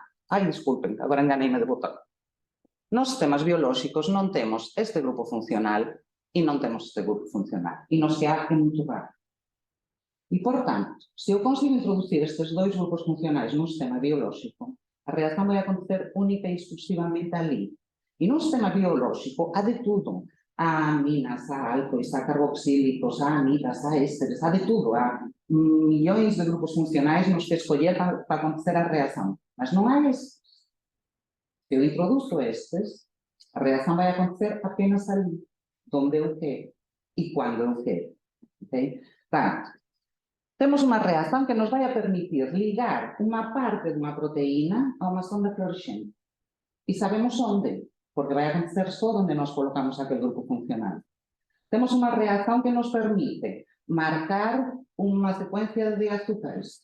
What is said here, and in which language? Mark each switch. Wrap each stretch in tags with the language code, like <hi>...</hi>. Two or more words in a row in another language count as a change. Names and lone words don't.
<gl>Ai, disculpen, agora enganeime de botón. Nos sistemas biolóxicos non temos este grupo funcional e non temos este grupo funcional.</gl> <pt>E nos que há é muito raro.</pt> <gl>E, por tanto, se eu consigo introducir estes dois grupos funcionais nun sistema biolóxico, a reacción vai acontecer única e exclusivamente ali. E nun sistema biolóxico há de tudo.</gl> <pt>Há aminas, há álcois, há carboxílicos, há amidas, há ésteres, há de tudo.</pt> <gl>Há millóns de grupos funcionais nos que escolher para acontecer a reacción. Mas non há estes. Se eu introduzo estes, a reacción vai acontecer apenas ali, onde eu quero e quando eu quero. Okay? Portanto, temos unha reacción que nos vai a permitir ligar unha parte dunha proteína a unha sonda fluorescente. E sabemos onde, porque vai acontecer só onde nós colocamos aquele grupo funcional. Temos unha reacción que nos permite marcar unha secuencia de azúcares.</gl>